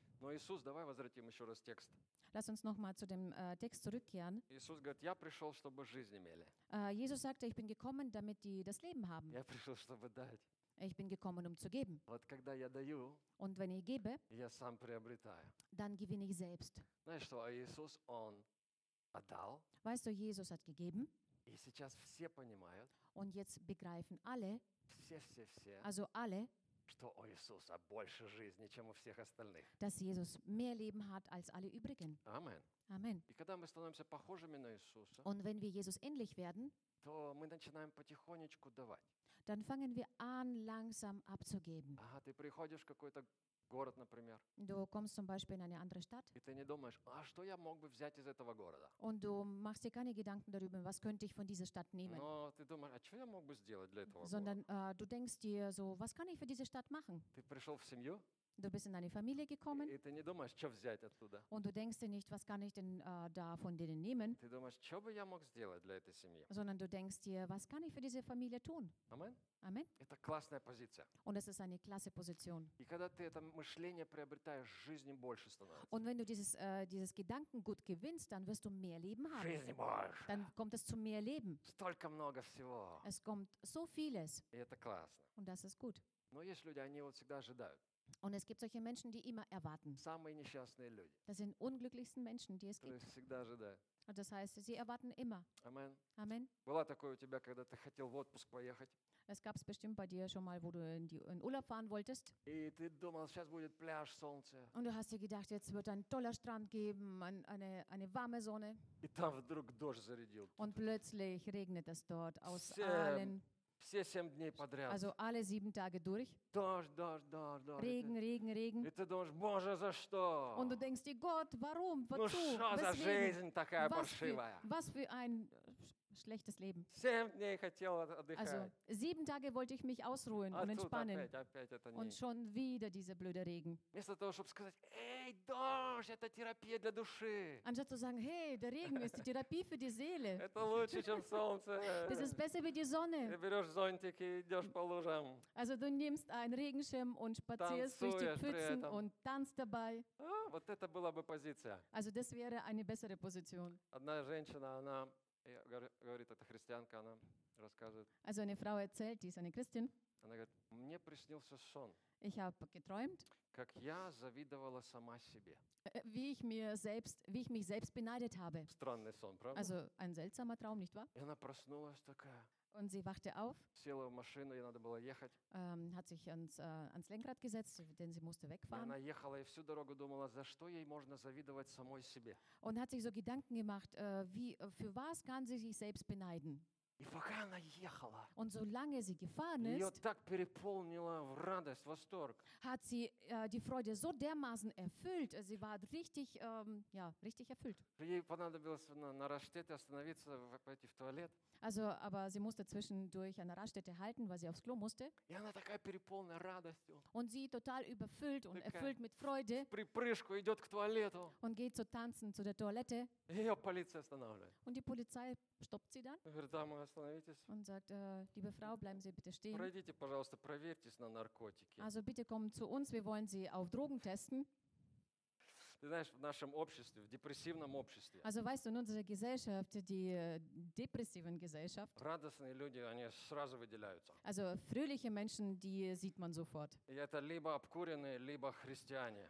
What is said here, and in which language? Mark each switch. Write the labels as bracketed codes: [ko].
[ru] Но Иисус, давай возвратим еще раз текст. [de] Lass uns noch mal zu dem Text zurückkehren. [ru] Иисус говорит, я пришел, чтобы жизнь имели. [de] Jesus sagte, ich bin gekommen, damit die das Leben haben. [ru] Я пришел, чтобы дать. [de] Ich bin gekommen, um zu geben. [ru] Вот когда я даю, [de] und wenn ich gebe, [ru] я сам приобретаю. [de] Dann gewinne ich selbst. [ru] Знаешь, что Иисус, он отдал. [de] Weißt du, Jesus hat gegeben. [ru] И сейчас все понимают. [de] Und jetzt begreifen alle. [ru] Все. [de] Also alle. [ru] Что у Иисуса больше жизни, чем у всех остальных. [de] Dass Jesus mehr Leben hat als alle übrigen. Amen. Amen. [ru] И когда мы становимся похожими на Иисуса. [de] Und wenn wir Jesus ähnlich werden. [ru] То мы начинаем потихонечку давать. [de] Dann fangen wir an, langsam abzugeben. [ru] Ага, ты приходишь в какой-то город, например. [de] Du kommst zum Beispiel in eine andere Stadt. [ru] И ты не думаешь, а что я мог бы взять из этого города? [de] Und du machst dir keine Gedanken darüber, was könnte ich von dieser Stadt nehmen? [ru] Но ты думаешь, а что я мог бы сделать для этого [de] Sondern, [ru] города? [de] Sondern du denkst dir so, was kann ich für diese Stadt machen? [ru] Ты пришел в семью? [de] Du bist in deine Familie gekommen. [ru] И ты не думаешь, что взять оттуда? [de] Und du denkst dir nicht, was kann ich denn da von denen nehmen? [ru] Ты думаешь, что бы я мог сделать для этой семьи? [de] Sondern du denkst dir, was kann ich für diese Familie tun? Amen. Amen. [ru] Это классная позиция. [de] Und es ist eine klasse Position. [ru] И когда ты это мышление приобретаешь, жизни больше становится. [de] Und wenn du dieses Gedankengut gewinnst, dann wirst du mehr Leben haben. [ru] Жизни больше. [de] Dann kommt es zu mehr Leben. [ru] Столько много всего. [de] Es kommt so vieles. [ru] И это классно. [de] Und das ist gut. [ru] Но есть люди, они вот всегда ожидают. [de] Und es gibt solche Menschen, die immer erwarten. Das sind unglücklichsten Menschen, die es gibt. [ru] Всегда ожидают. [de] Und das heißt, sie erwarten immer. Amen. Amen. [ru] Было такое у тебя, когда ты хотел в отпуск поехать? [de] Es gab's bestimmt bei dir schon mal, wo du in Urlaub fahren wolltest. [ru] И ты думал, сейчас будет пляж, солнце. [de] Und du hast dir gedacht, jetzt wird ein toller Strand geben, eine warme Sonne. [ru] И там вдруг дождь зарядил. [de] Und plötzlich regnet es dort aus allen. [ru] Все семь дней подряд. [de] Also alle sieben Tage durch. [ru] Дождь. [de] Regen. [ru] И ты думаешь, Боже, за что? [de] Und du denkst dir, Gott, warum? [ru] Ну что за жизнь такая паршивая? [de] Was für ein schlechtes Leben. [ru] Семь дней хотел отдыхать. [de] Also sieben Tage wollte ich mich ausruhen und entspannen. [ru] Опять это не. [de] Und schon wieder dieser blöde Regen. [ru] Вместо того, чтобы сказать, эй, дождь, это терапия для души. [de] Anstatt zu sagen, hey, der Regen ist die Therapie für die Seele. [ru] Это лучше, чем солнце. [de] Das ist besser wie die Sonne. [ru] Берешь зонтик и идешь по лужам. [de] Also du nimmst einen Regenschirm und spazierst durch die Pfützen und tanzt dabei. [ru] А, вот это была бы позиция. [de] Also das wäre eine bessere Position. [ru] Одна женщина, она говорит, это христианка, она рассказывает. [de] Also eine Frau erzählt, die ist eine Christin. [ru] Она говорит, мне приснился сон. [de] Ich habe geträumt. [ru] Как я завидовала сама себе. [de] Wie ich mich selbst beneidet habe. [ru] Странный сон, правда? [de] Also ein seltsamer Traum, nicht wahr? [ru] И она проснулась такая. [de] Und sie wachte auf, [ru] села в машину, ей надо было ехать. [de] Hat sich ans Lenkrad gesetzt, denn sie musste wegfahren. [ru] И она ехала и всю дорогу думала, за что ей можно завидовать самой себе. [de] Und hat sich so Gedanken gemacht, für was kann sie sich selbst beneiden? [ru] И пока она ехала, [de] und solange sie gefahren ist, [ru] ее так переполнила радость, восторг. [de] Hat sie die Freude so dermaßen erfüllt, sie war richtig, richtig erfüllt. [ru] Ей понадобилось на Раштете остановиться, пойти в туалет. [de] Also, aber sie musste zwischendurch an der Raststätte halten, weil sie aufs Klo musste. [ru] И она такая переполненная радостью. [de] Und sie total überfüllt und erfüllt mit Freude. [ru] В припрыжку идет к туалету. [de] Und geht zu tanzen zu der Toilette. [ru] Ее полиция останавливает. [de] Und die Polizei stoppt sie dann. [ru] Говорит, дамы, остановитесь. [de] Und sagt, liebe Frau, bleiben Sie bitte stehen. [ru] Пройдите, пожалуйста, проверьтесь на наркотики. [de] Also bitte kommen zu uns, wir wollen Sie auf Drogen testen. [ru] ты знаешь, в нашем обществе, в депрессивном обществе. [de] Also, weißt du, in unserer Gesellschaft, die depressiven Gesellschaft. [ru] Радостные люди, они сразу выделяются. [de] Also, fröhliche Menschen, die sieht man sofort. [ru] И это либо обкуренные, либо христиане.